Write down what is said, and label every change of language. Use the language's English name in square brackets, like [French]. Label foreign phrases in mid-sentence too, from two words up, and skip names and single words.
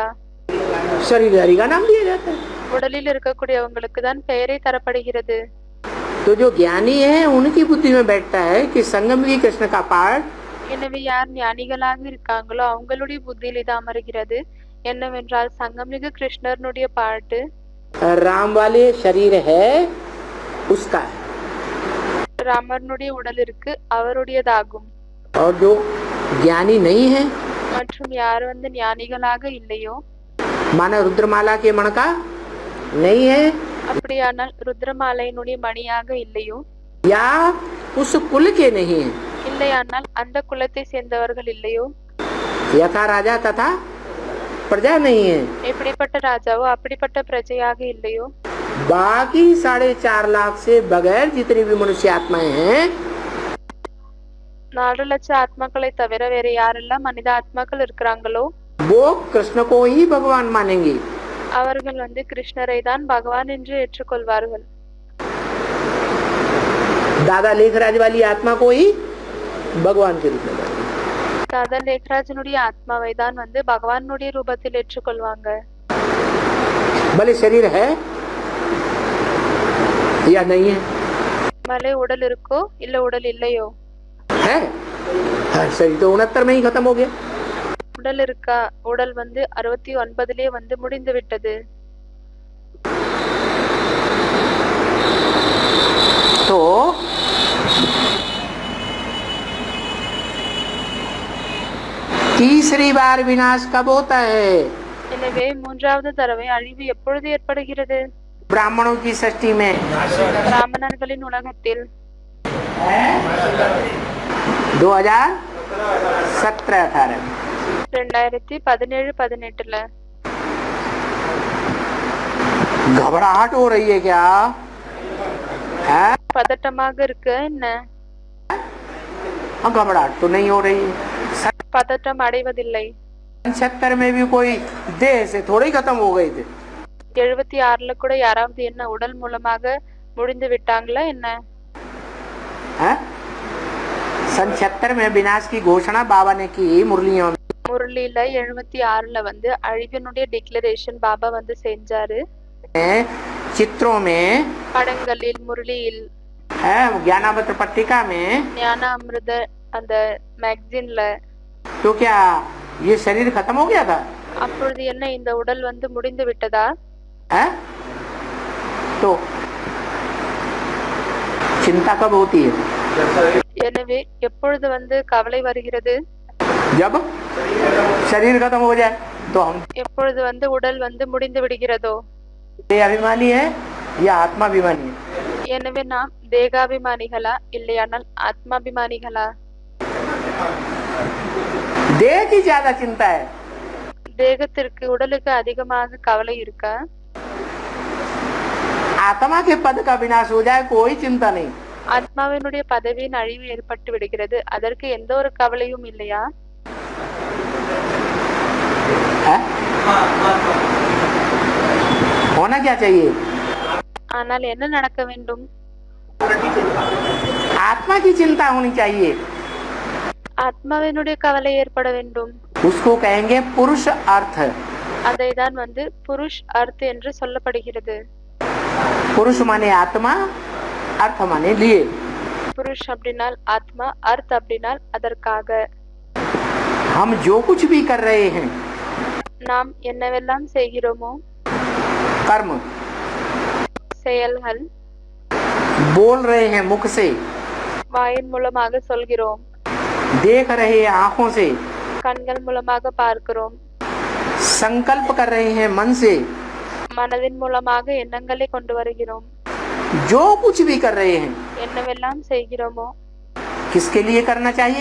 [Hindi] शरीरधारी का नाम दिया जाता है। [Tamil] உடலில் இருக்கக்கூடியவங்களுக்கு தான் பெயரை தரப்படுகிறது। [Hindi] तो जो ज्ञानी है उनकी बुद्धि में बैठता है कि संगमगी कृष्ण का पाठ [Tamil] எனவே யார் ஞானிகளாக இருக்காங்களோ அவங்களுடைய புத்தியில் இது அமருகிறது என்னவென்றால் சங்கமிகு கிருஷ்ணனுடைய பாட்டு [Hindi] राम वाले शरीर है उसका है, [Tamil] ராமனுடைய உடல் இருக்கு அவருடையதாகும்। [Hindi] और जो ज्ञानी नहीं है [Tamil] மற்றும் யார் வந்து ஞானிகளாக இல்லையோ [Hindi] माना रुद्रमाला के मण का नहीं है [Tamil] அப்படியானால் ருத்ரமாலையினுடைய மணியாக இல்லையோ [Hindi] या उस कुल के नहीं है, [Tamil] இல்லையானால் அந்த குலத்தை சேர்ந்தவர்கள் இல்லையோ [Hindi] यथा राजा तथा प्रजा नहीं है, [Tamil] எப்படிப்பட்ட ராஜாவோ அப்படிப்பட்ட பிரஜையாக இல்லையோ [Hindi] बाकी 4.5 लाख से बगैर जितनी भी मनुष्य आत्माएं हैं [Tamil] 4 லட்சம் ஆத்மாக்களை தவிர வேற யாரெல்லாம் மனித ஆத்மாக்கள் இருக்கிறாங்களோ [Hindi] वो कृष्ण को ही भगवान मानेंगे। [Tamil] அவர்கள் வந்து கிருஷ்ணரை தான் பகவான் என்று ஏற்றுக்கொள்வார்கள்। [Hindi] दादा लेखराज वाली आत्मा को ही भगवान के रूप में मानेंगे। [Tamil] தாதா லேக்ராஜனுடைய ஆத்மாவை தான் வந்து பகவானுடைய ரூபத்தில் ஏற்றுக்கொள்வாங்க। [Hindi] भले शरीर है या नहीं है, [Tamil] भले उड़ल இருக்கோ இல்ல உடல் இல்லையோ [Hindi] है शरीर तो 69 में ही खत्म हो गया। [Tamil] உடல் இருக்கா உடல் வந்து 69லே வந்து முடிந்து விட்டது। [Hindi] तो तीसरी बार विनाश कब होता है? [Tamil] எனவே மூன்றாவது தடவை அழிவு எப்பொழுது ஏற்படுகிறது? [Hindi] ब्राह्मणों की सृष्टि में [Tamil] பிராமணர்களின் உலகத்தில் 2017-18 2017-18ல [Hindi] घबराहट हो रही है क्या है? [Tamil] பதட்டமாக இருக்கு என்ன? [Hindi] घबराहट तो नहीं हो रही है। [Tamil] பதட்டம் அடைவதில்லை। [Hindi] 76 में भी कोई देह से थोड़े ही खत्म हो गए थे। [Tamil] 76ல கூட யாராவது என்ன உடல் மூலமாக முடிந்து விட்டாங்களா என்ன? [Hindi] है? सन 76 में विनाश की घोषणा बाबा ने की मुरलियों में। [Tamil] முரளியில 76ல வந்து அழிவினுடைய டிக்ளரேஷன் பாபா வந்து செஞ்சாரு। [Hindi] चित्रों में [Tamil] படங்களில் முரளியில் [Hindi] है, ज्ञानामृत पट्टिका में [Tamil] ஞானாமிர்த அந்த மேகசின்ல [Hindi] तो क्या ये शरीर खत्म हो गया था? [Tamil] அப்பொழுது என்ன இந்த உடல் வந்து முடிந்து விட்டதா? [Hindi] है? तो चिंता कब होती है? [Tamil] எனவே எப்பொழுது வந்து கவலை வருகிறது? [Hindi] जब शरीर खत्म हो जाए तो हम [Tamil] எப்பொழுது வந்து உடல் வந்து முடிந்து விடுகிறதோ [Hindi] देह अभिमानी है या आत्माभिमानी है? [Tamil] எனவே நாம் தேகாபிமானிகளா இல்லையானால் ஆத்மாபிமானிகளா? [Hindi] देह की ज्यादा चिंता है, [Tamil] தேகத்திற்கு உடலுக்கு அதிகமாக கவலை இருக்கா? [Hindi] आत्मा के पद का विनाश हो जाए कोई चिंता नहीं। [Tamil] ஆத்மாவினுடைய பதவியின் அழிவு ஏற்பட்டு விடுகிறது அதற்கு எந்த ஒரு கவலையும் இல்லையா? [Hindi] है? होना क्या चाहिए? [Tamil] ஆனால் என்ன நடக்க வேண்டும்? [Hindi] आत्मा की चिंता होनी चाहिए, [Tamil] ஆத்மாவினுடைய கவலை ஏற்பட வேண்டும்। [Hindi] उसको कहेंगे पुरुष अर्थ। [Tamil] அதை தான் வந்து புருஷ் அர்த் என்று சொல்லப்படுகிறது। [Hindi] पुरुष माने आत्मा, अर्थ माने लिए। [Tamil] புருஷ் அப்படினால் ஆத்மா, அர்த் அப்படினால் அதற்காக। [Hindi] हम जो कुछ भी कर रहे हैं [Tamil] நாம் என்னவெல்லாம் செய்கிறோமோ [Hindi] कर्म [Tamil] செயல்கள் [Hindi] बोल रहे हैं मुख से, [Tamil] வாயின் மூலமாக சொல்கிறோம், [Hindi] देख रहे हैं आंखों से, [Tamil] கண்கள் மூலமாக பார்க்கிறோம், [Hindi] संकल्प कर रहे हैं मन से, [Tamil] மனதின் மூலமாக எண்ணங்களை கொண்டு வருகிறோம்। [Hindi] जो कुछ भी कर रहे हैं [Tamil] என்னவெல்லாம் செய்கிறோமோ [Hindi] किसके लिए करना चाहिए?